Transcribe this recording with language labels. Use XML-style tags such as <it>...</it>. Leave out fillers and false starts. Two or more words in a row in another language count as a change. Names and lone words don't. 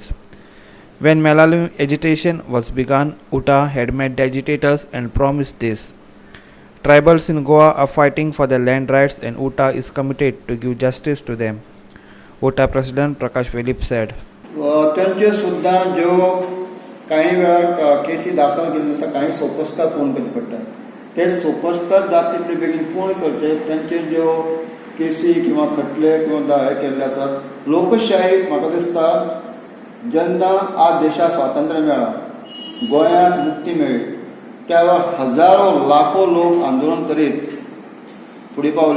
<en>When Malalim agitation was begun, UTA had met the agitators and promised this. Tribals in Goa are fighting for their land rights and UTA is committed to give justice to them. UTA President Prakash Velip said.</en> <kok>त्यांचे सुद्धा जो काही वेळा केसी दाखल केल्ले आसा काही सोपस्कार पूर्ण करचे पडटा. ते सोपस्कार जाता तितले बेगीन पूर्ण करचे. त्यांचे ज्यो केसी किंवा खटले किंवा हे केल्ले आसात, लोकशाही म्हाका दिसता जेन्ना आज देशाक स्वातंत्र्य मेळ्ळां, गोंयांत मुक्ती मेळ्ळी, त्या वेळार हजारो लाखो लोक आंदोलन करीत फुडें पावले.</kok>